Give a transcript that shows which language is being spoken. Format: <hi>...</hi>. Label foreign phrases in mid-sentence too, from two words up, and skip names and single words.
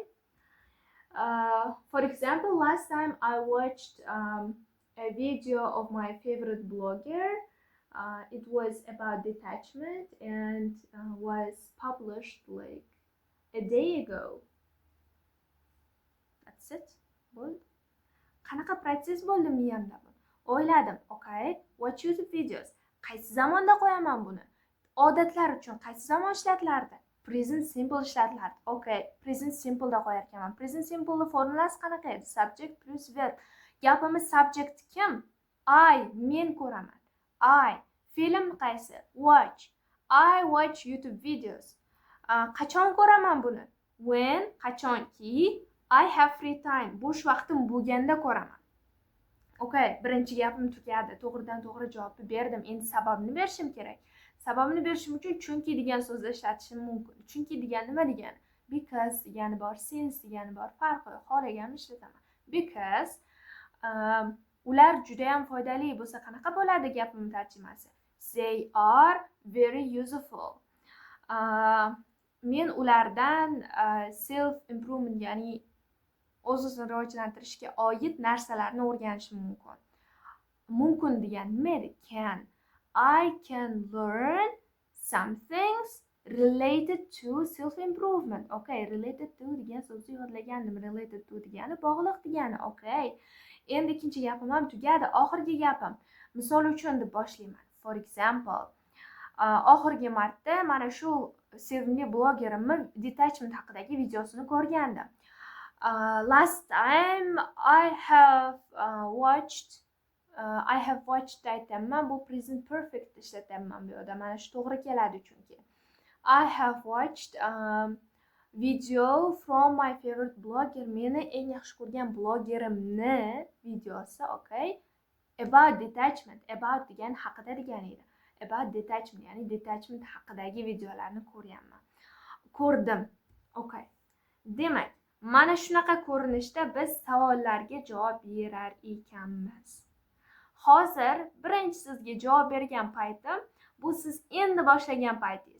<en>For example, last time I watched a video of my favorite blogger. It was about detachment and was published like a day ago. That's it.</en> <uz>Bo'ldi. Qanaqa protsess bo'ldi miyamda bu? O'yladim, okay,</uz> <en>watch YouTube videos.</en> <uz>Qaysi zamonda qo'yaman buni? Odatlar uchun qaysi zamon ishlatilardi?</uz> <en>Present simple</en> <uz>ishlatilardi. Okay,</uz> <en>present simple</en> <uz>da qo'yar ekanman. Present simple formulasi qanaqa edi?</uz> <en>Subject plus verb.</en> <uz>Gapimiz subject kim? I, men ko'raman. I. Film qaysi?</uz> <en>Watch. I watch YouTube videos.</en> <uz>Qachon ko'raman buni?</uz> <en>When, qachonki I have free time.</en> <uz>Bo'sh vaqtim bo'lganda ko'raman. Okay, birinchi gapim tugadi. To'g'ridan to'g'ri javobni berdim. Endi sababni berishim kerak. Sababni berishim uchun chunki degan so'zni ishlatishim mumkin. Chunki degan nima degani? Because degani bor, since degani bor. Farqi yo'q. Xohlaganimni ishlataman. Because ular juda ham foydali bo'lsa qanaqa bo'ladi gapim tarjimasi?</uz> <en>They are very useful.</en> <uz>Men ulardan</uz> <en>self improvement,</en> <uz>ya'ni o'zini rivojlantirishga oid narsalarni o'rganishim mumkin. Mumkin degan nima edi? Can.</uz> <en>I can learn some things related to self improvement.</en> <uz>Okay,</uz> <en>related to</en> <uz>degan so'zni yodlagandim.</uz> <en>Related to</en> <uz>degani bog'liq degani. Okay. Endi ikkinchi gapim ham tugadi. Oxirgi gapim. Misol uchun deb boshlayman.</uz> <en>For example,</en> <uz>oxirgi marta mana shu sevimli blogerimni detachment haqidagi videosini ko'rgandim.</uz> <en>Last time I have watched</en> <uz>aytaman, bu</uz> <en>present perfect</en> <uz>ishlataman bu yerda. Mana shu to'g'ri keladi chunki.</uz> <en>I have watched video from my favorite blogger.</en> <uz>Meni eng yaxshi ko'rgan blogerimni videosi, okay?</uz> <en>About detachment.</en> <uz>About degan haqida degani edi.</uz> <en>About detachment,</en> <uz>ya'ni detachment haqidagi videolarni ko'rdim. Okay. Demak, mana shunaqa ko'rinishda biz savollarga javob berar ekanmiz. Hozir birinchi sizga javob bergan paytim, bu siz endi boshlagan paytingiz.</uz>